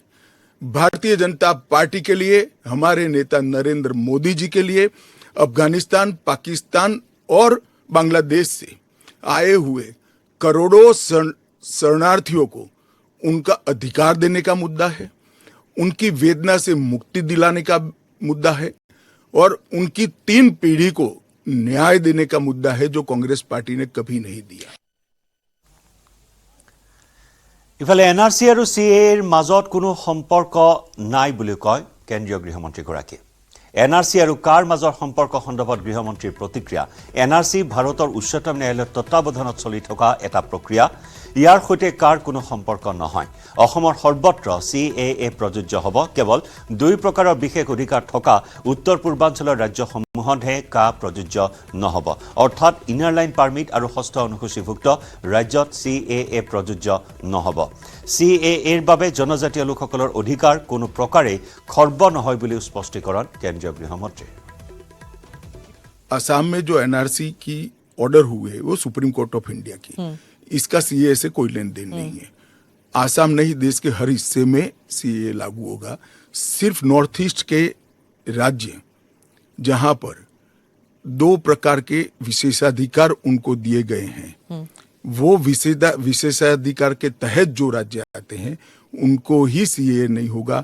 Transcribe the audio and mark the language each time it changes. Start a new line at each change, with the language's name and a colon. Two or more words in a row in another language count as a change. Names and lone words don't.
Hindi: भारतीय जनता पार्टी के लिए, हमारे नेता नरेंद्र मोदी जी के लिए अफगानिस्तान, पाकिस्तान और बांग्लादेश से आए हुए करोड़ों शरणार्थियों को उनका अधिकार देने का मुद्दा है, उनकी वेदना से मुक्ति दिलाने का मुद्दा है, और उनकी 3 पीढ़ी को न्याय देने का मुद्दा है, जो कांग्रेस पार्टी ने कभी नहीं दिया।
Assamese: ইফালে এনআৰচি আৰু চিএৰ মাজত কোনো সম্পৰ্ক নাই বুলি কয় কেন্দ্ৰীয় গৃহমন্ত্ৰীগৰাকীয়ে। এনআৰচি আৰু কাৰ মাজৰ সম্পৰ্ক সন্দৰ্ভত গৃহমন্ত্ৰীৰ প্ৰতিক্ৰিয়া। এনআৰচি ভাৰতৰ উচ্চতম ন্যায়ালয়ৰ তত্বাৱধানত চলি থকা এটা প্ৰক্ৰিয়া। ইয়াৰ সৈতে কাৰ কোনো সম্পৰ্ক নহয়। অসমৰ সৰ্বত্ৰ চিএএ প্ৰযোজ্য হ'ব। কেৱল 2 প্ৰকাৰৰ বিশেষ অধিকাৰ থকা উত্তৰ পূৰ্বাঞ্চলৰ ৰাজ্যসমূহতহে কা প্ৰযোজ্য নহ'ব। অৰ্থাৎ
English: Inner Line Permit
Assamese: আৰু ষষ্ঠ অনুসূচীভুক্ত ৰাজ্যত চিএএ প্ৰযোজ্য নহ'ব। চিএএৰ বাবে জনজাতীয় লোকসকলৰ অধিকাৰ কোনো প্ৰকাৰে খৰ্ব নহয় বুলিও স্পষ্টীকৰণ কেন্দ্ৰীয় গৃহমন্ত্ৰীৰ।
Hindi: असम में जो एनआरसी की ऑर्डर हुए वो सुप्रीम कोर्ट ऑफ इंडिया की, इसका सीए से कोई लेन देन नहीं है। आसाम नहीं, देश के हर हिस्से में सीए लागू होगा। सिर्फ नॉर्थ ईस्ट के राज्य जहां पर 2 प्रकार के विशेषाधिकार उनको दिए गए हैं, वो विशेषाधिकार के तहत जो राज्य आते हैं उनको ही सीए नहीं होगा।